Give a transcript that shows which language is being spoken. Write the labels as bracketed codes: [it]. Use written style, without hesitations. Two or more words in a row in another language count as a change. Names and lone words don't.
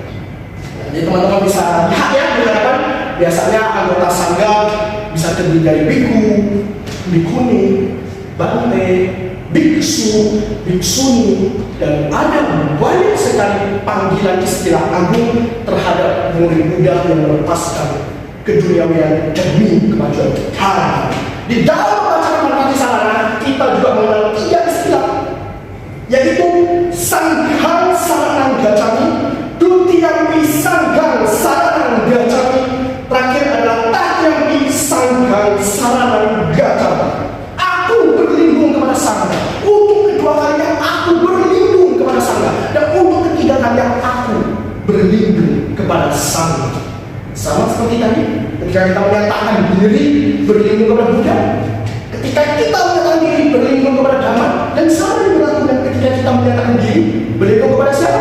[id] Jadi teman-teman bisa lihat, ya, benar, biasanya anggota Sangha bisa terdiri dari biku, bikuni, bante, biksu, biksuni, dan ada banyak sekali panggilan istilah agung terhadap murid Buddha yang melepaskan keduniawian demi kemajuan dharma. Di dalam bacaan Paritattha Sarana kita juga mengenal 3 istilah, yaitu [pi] Sanghang saranang gacchami, dutiyampi sanghang saranang gacchami, [id] terakhir adalah [pi] tatyampi sanghang saranang gacchami. [id] Aku berlindung kepada Sangha. Untuk kedua kalinya aku berlindung kepada Sangha, dan untuk ketiga kalinya aku berlindung kepada Sangha. Sama seperti tadi ketika kita menyatakan diri berlindung kepada Buddha, ketika kita menyatakan diri berlindung kepada Dhamma, dan sama berlakunya ketika kita menyatakan diri berlindung kepada siapa?